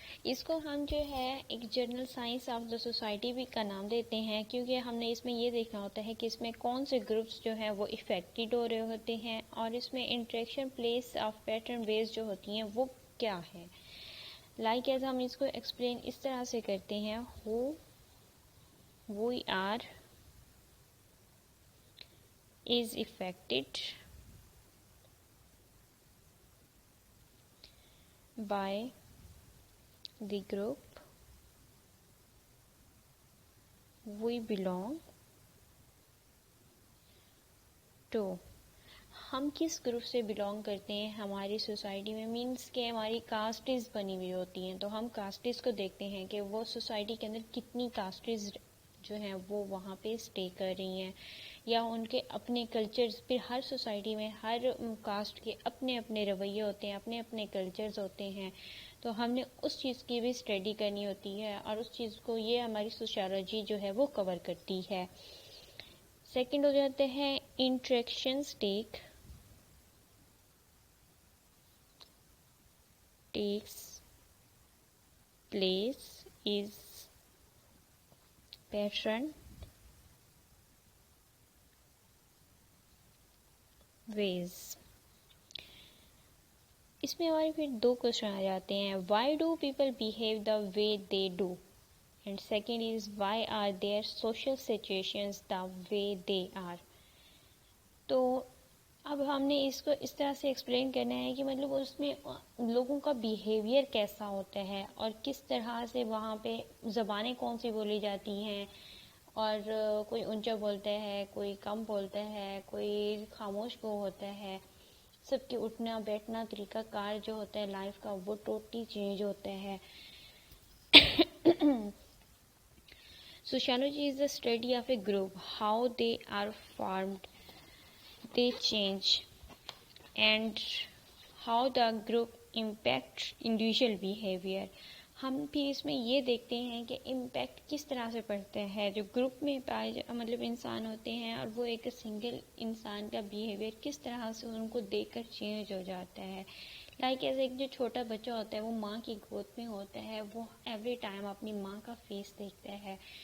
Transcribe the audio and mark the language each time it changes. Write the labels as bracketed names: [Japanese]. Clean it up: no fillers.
[Urdu] اس کو ہم جو ہے ایک [English] general science of the society [Urdu] بھی کا نام دیتے ہیں، کیونکہ ہم نے اس میں یہ دیکھنا ہوتا ہے کہ اس میں کون سے گروپس جو ہیں وہ افیکٹڈ ہو رہے ہوتے ہیں، اور اس میں انٹریکشن پلیس آف پیٹرن بیس جو ہوتی ہیں وہ کیا ہے. لائک ایز ہم اس کو ایکسپلین اس طرح سے کرتے ہیں. [English] who we are is affected by the group we belong to. [Urdu] ہم کس گروپ سے بلونگ کرتے ہیں ہماری سوسائٹی میں، مینس کہ ہماری کاسٹز بنی ہوئی ہوتی ہیں، تو ہم کاسٹز کو دیکھتے ہیں کہ وہ سوسائٹی کے اندر کتنی کاسٹز جو ہیں وہ وہاں پہ اسٹے کر رہی ہیں، یا ان کے اپنے کلچرز. پھر ہر سوسائٹی میں ہر کاسٹ کے اپنے اپنے رویے ہوتے ہیں، اپنے اپنے کلچرز ہوتے ہیں، تو ہم نے اس چیز کی بھی اسٹڈی کرنی ہوتی ہے، اور اس چیز کو یہ ہماری سوشالوجی جو ہے وہ کور کرتی ہے. سیکنڈ ہو جاتے ہیں interactions [English] takes place is pattern ways. [Urdu] اس میں ہمارے پھر دو کوشچن آ جاتے ہیں. [English] why do people behave the way they do, and second is why are their social situations the way they are. [Urdu] تو اب ہم نے اس کو اس طرح سے ایکسپلین کرنا ہے کہ مطلب اس میں لوگوں کا بیہیویئر کیسا ہوتا ہے، اور کس طرح سے وہاں پہ زبانیں کون سی بولی جاتی ہیں، اور کوئی اونچا بولتا ہے، کوئی کم بولتا ہے، کوئی خاموش کو ہوتا ہے. سب کے اٹھنا بیٹھنا طریقہ کار جو ہوتا ہے لائف کا وہ ٹوٹلی چینج ہوتا ہے. [English] Sociology is the study of a group, how they are formed, they change, and how the group impacts individual behavior. [Urdu] ہم بھی اس میں یہ دیکھتے ہیں کہ امپیکٹ کس طرح سے پڑتا ہے جو گروپ میں مطلب انسان ہوتے ہیں، اور وہ ایک سنگل انسان کا بیہیویئر کس طرح سے ان کو دیکھ کر چینج ہو جاتا ہے. لائک ایسے ایک جو چھوٹا بچہ ہوتا ہے وہ ماں کی گود میں ہوتا ہے، وہ ایوری ٹائم اپنی ماں کا فیس دیکھتا ہے.